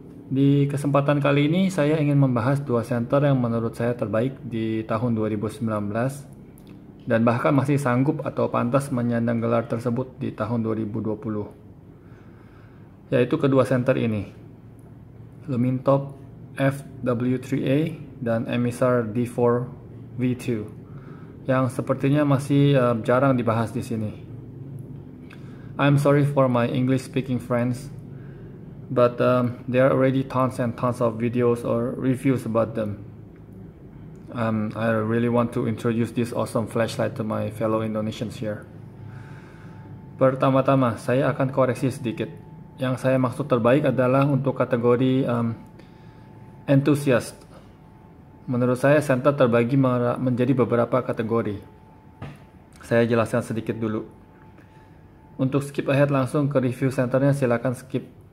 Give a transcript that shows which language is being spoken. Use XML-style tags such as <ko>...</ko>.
<id>Di kesempatan kali ini saya ingin membahas dua center yang menurut saya terbaik di tahun 2019 dan bahkan masih sanggup atau pantas menyandang gelar tersebut di tahun 2020, yaitu kedua center ini, Lumintop FW3A dan Emisar D4 V2, yang sepertinya masih jarang dibahas di sini.</id> <en>I'm sorry for my English speaking friends, but there are already tons and tons of videos or reviews about them. I really want to introduce this awesome flashlight to my fellow Indonesians here.</en> <id>Pertama-tama, saya akan koreksi sedikit. Yang saya maksud terbaik adalah untuk kategori enthusiast. Menurut saya, center terbagi menjadi beberapa kategori. Saya jelaskan sedikit dulu. Untuk</id> <en>skip ahead</en> <id>langsung ke review centernya, silakan skip.</id>